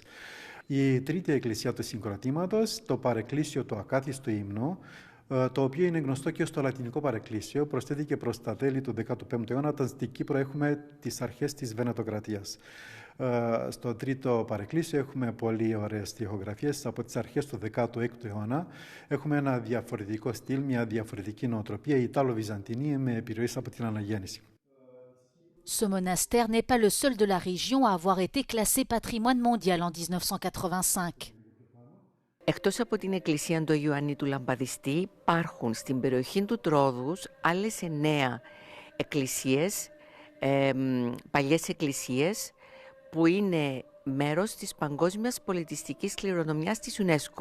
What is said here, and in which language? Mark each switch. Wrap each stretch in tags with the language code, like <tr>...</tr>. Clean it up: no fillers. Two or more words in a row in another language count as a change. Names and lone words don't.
<el>Η τρίτη εκκλησία του συγκροτήματος, το παρεκκλήσιο του Ακάθιστου Ύμνου, το οποίο είναι γνωστό και ως το λατινικό παρεκκλήσιο, προσθέθηκε προς τα τέλη του 15ου αιώνα, όταν στην Κύπρο έχουμε τις αρχές της Βενετοκρατίας. Στο τρίτο παρεκκλήσιο έχουμε πολύ ωραίες τοιχογραφίες από τις αρχές του 16ου αιώνα. Έχουμε ένα διαφορετικό στυλ, μια διαφορετική νοοτροπία, η Ιτalo-Βυζαντινή, με επιρροές από την Αναγέννηση.</el> <fr>Ce monastère n'est pas le seul de la région à avoir été classé patrimoine mondial en 1985.</fr> <el>Εκτός από την εκκλησία του Ιωάννη του Λαμπαδιστή, υπάρχουν στην περιοχή του Τρόδους άλλες 9 εκκλησίες, παλιές εκκλησίες, που είναι μέρος της παγκόσμιας πολιτιστικής κληρονομιάς της UNESCO.</el>